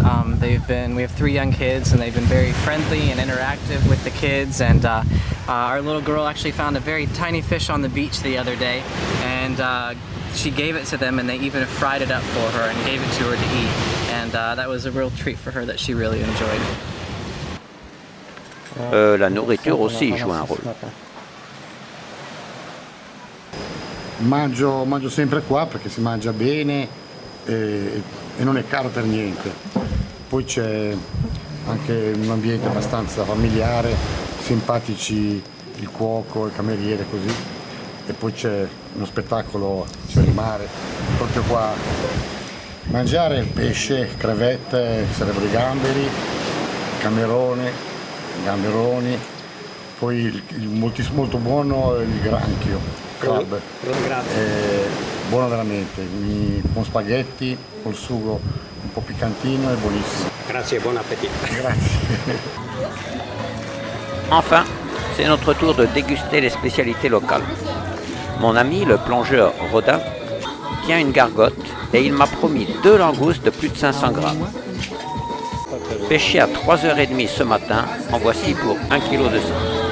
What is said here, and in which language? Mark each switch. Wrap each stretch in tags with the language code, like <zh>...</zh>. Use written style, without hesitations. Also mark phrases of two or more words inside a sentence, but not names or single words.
<en>We have 3 young kids, and they've been very friendly and interactive with the kids. And our little girl actually found a very tiny fish on the beach the other day, and she gave it to them, and they even fried it up for her and gave it to her to eat. And that was a real treat for her that she really enjoyed.</en> <fr>La nourriture aussi joue un rôle.</fr> <it>Mangio sempre qua perché si mangia bene e non è caro per niente. Poi c'è anche un ambiente abbastanza familiare, simpatici il cuoco, il cameriere, così. E poi c'è uno spettacolo, c'è il mare, proprio qua. Mangiare il pesce, crevette, sarebbero i gamberi, camerone, gamberoni, poi molto buono il granchio. Crab. Buono veramente, con spaghetti, col sugo un po' piccantino e buonissimo. Grazie,</it> <fr>bon appétit.</fr> <it>Grazie.</it> <fr>Enfin, c'est notre tour de déguster les spécialités locales. Mon ami, le plongeur Rodin, tient une gargote et il m'a promis 2 langoustes de plus de 500 grammes. Pêché à 3h30 ce matin, en voici pour 1 kg de sang.</fr>